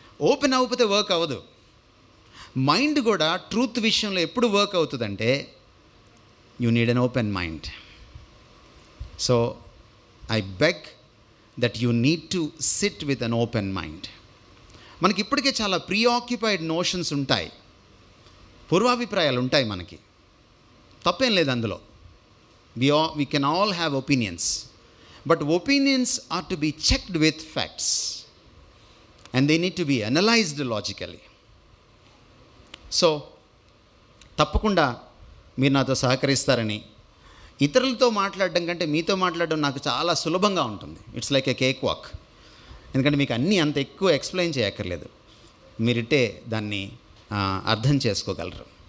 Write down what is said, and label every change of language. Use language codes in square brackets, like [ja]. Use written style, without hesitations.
[te] Open అవ్వకపోతే work అవ్వదు. Mind కూడా ట్రూత్ విషయంలో ఎప్పుడు వర్క్ అవుతుందంటే [en] You need an open mind. So I beg that you need to sit with an open mind. [te] మనకి ఇప్పటికే చాలా ప్రీఆక్యుపైడ్ నోషన్స్ ఉంటాయి, పూర్వాభిప్రాయాలు ఉంటాయి మనకి, తప్పేం లేదు అందులో. [en] We can all have opinions, but opinions are to be checked with facts and they need to be analyzed logically. [te] So తప్పకుండా మీరు నాతో సహకరిస్తారని, ఇతరులతో మాట్లాడడం కంటే మీతో మాట్లాడడం నాకు చాలా సులభంగా ఉంటుంది. [en] It's like a cake walk. [te] ఎందుకంటే మీకు అన్నీ అంత ఎక్కువ ఎక్స్ప్లెయిన్ చేయక్కర్లేదు, మీరిట్టే దాన్ని అర్థం చేసుకోగలరు.